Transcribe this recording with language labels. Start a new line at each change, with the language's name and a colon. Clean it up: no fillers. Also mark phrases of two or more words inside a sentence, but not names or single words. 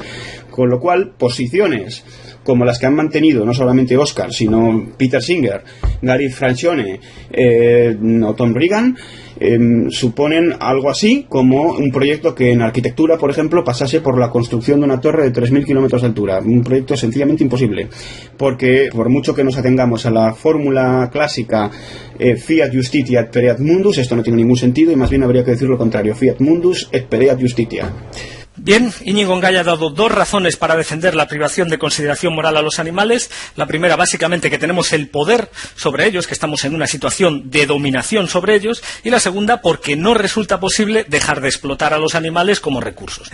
Spanish: Con lo cual, posiciones como las que han mantenido no solamente Oscar, sino Peter Singer, Gary Francione o Tom Regan, suponen algo así como un proyecto que en arquitectura, por ejemplo, pasase por la construcción de una torre de 3.000 kilómetros de altura. Un proyecto sencillamente imposible, porque por mucho que nos atengamos a la fórmula clásica
Latin: fiat justitia et pereat mundus,
Spanish: esto no tiene ningún sentido y más bien habría que decir lo contrario,
Latin: fiat mundus et pereat justitia.
Spanish: Bien, Íñigo Ngaya ha dado dos razones para defender la privación de consideración moral a los animales. La primera, básicamente, que tenemos el poder sobre ellos, que estamos en una situación de dominación sobre ellos. Y la segunda, porque no resulta posible dejar de explotar a los animales como recursos.